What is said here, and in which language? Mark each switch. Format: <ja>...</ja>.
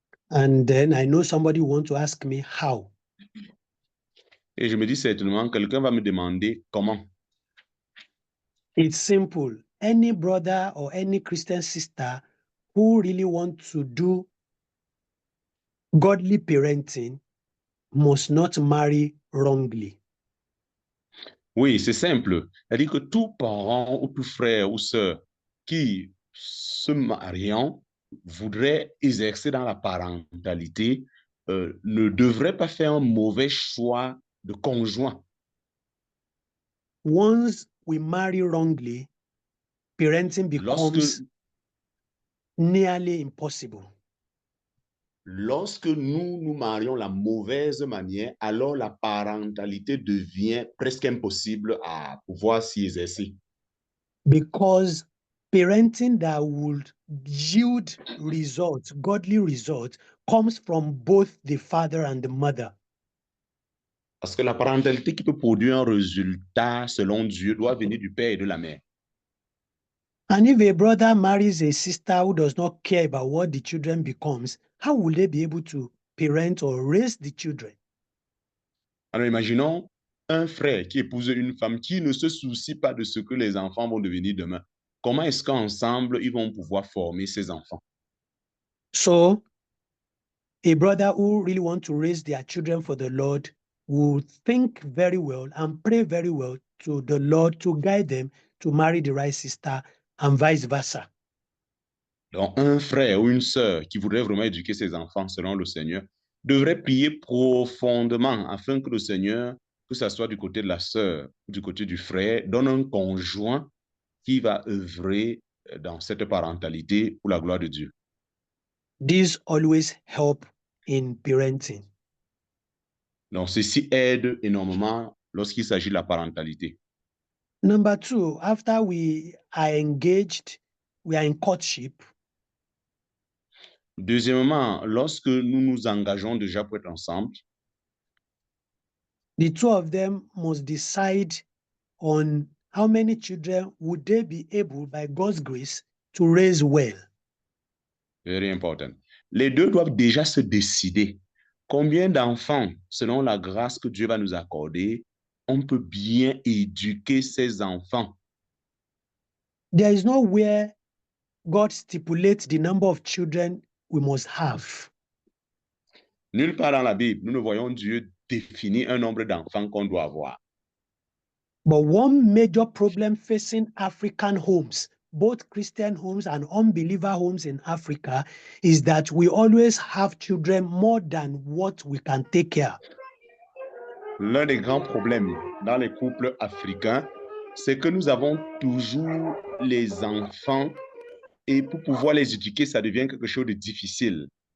<en>And then I know somebody want to ask me how.</en> <fr>Et je me dis certainement, quelqu'un va me demander comment.</fr> <en>It's simple. Any brother or any Christian sister who really want to do godly parenting must not marry wrongly.</en> <fr>Oui, c'est simple. C'est-à-dire que tout parent ou tout frère ou sœur qui se mariant voudrait exercer dans la parentalité ne devrait pas faire un mauvais choix de conjoint.</fr> <en>Once we marry wrongly, parenting becomes nearly impossible.</en> <fr>Lorsque nous nous marions la mauvaise manière, alors la parentalité devient presque impossible à pouvoir s'y exercer.</fr> <en>Because parenting that would yield results, godly results, comes from both the father and the mother.</en> <fr>Parce que la parentalité qui peut produire un résultat selon Dieu doit venir du père et de la mère.</fr> <en>And if a brother marries a sister who does not care about what the children becomes, how will they be able to parent or raise the children?</en> <fr>Alors imaginons un frère qui épouse une femme qui ne se soucie pas de ce que les enfants vont devenir demain. Comment est-ce qu'ensemble ils vont pouvoir former ces enfants?</fr> <en>So, a brother who really wants to raise their children for the Lord will think very well and pray very well to the Lord to guide them to marry the right sister and vice versa.</en> <fr>Donc, un frère ou une sœur qui voudrait vraiment éduquer ses enfants selon le Seigneur devrait prier profondément afin que le Seigneur, que ce soit du côté de la sœur ou du côté du frère, donne un conjoint qui va œuvrer dans cette parentalité pour la gloire de Dieu.</fr> <en>This always help in parenting.</en> <fr>Donc, ceci aide énormément lorsqu'il s'agit de la parentalité.</fr> <en>Number two, after we are engaged, we are in courtship.</en> <fr>Deuxièmement, lorsque nous nous engageons déjà pour être ensemble,</fr> <en>the two of them must decide on how many children would they be able, by God's grace, to raise well. very important.</en> <fr>Les deux doivent déjà se décider combien d'enfants, selon la grâce que Dieu va nous accorder, on peut bien éduquer ces enfants.</fr> <en>There is nowhere God stipulates the number of children we must have.</en> <fr>Nulle part dans la Bible, nous ne voyons Dieu définir un nombre d'enfants qu'on doit avoir.</fr> <en>But one major problem facing African homes, both Christian homes and unbeliever homes in Africa, is that we always have children more than what we can take care.</en> <fr>L'un des grands problèmes dans les couples africains, c'est que nous avons toujours les enfants et pour pouvoir les éduquer, ça devient quelque chose de difficile.</fr>